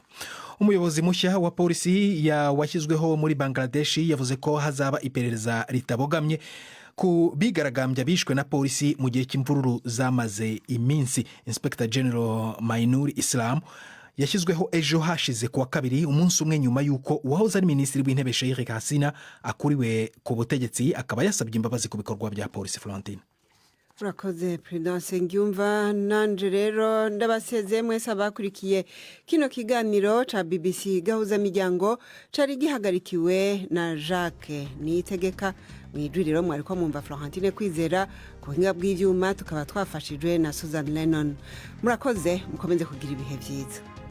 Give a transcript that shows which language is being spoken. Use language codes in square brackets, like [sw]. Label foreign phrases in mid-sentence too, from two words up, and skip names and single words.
[rw] Umuyobozi mushya wa polisi washyizweho muri Bangladesh yavuze ko hazaba iperereza ritabogamye ku bigaragambya bishwe na polisi mu gihe cy'imvururu zamaze iminsi. [en] Inspector General [rw] Mainur Islam yashyizweho ejo hashize ku wa 2, umunsi umwe nyuma y'uko uwahoze ari minisitiri w'intebe Sheikh Hasina akuriwe ku butegetsi, akaba yasabye imbabazi ku bikorwa bya polisi. Florentine. [rn] urakoze Prudence Ngyumva nanje rero ndabaseze mwese abakurikiye kino kiganiro ca BBC gahuza miryango cari gihagarikiwe na Jacques Niyitegeka mwijwi rero mwariko mwumva Florentine Kwizera ku buhinga bw'ivyuma tukaba twafashijwe na Susan Lennon murakoze mukomeze kugira ibihe vyiza.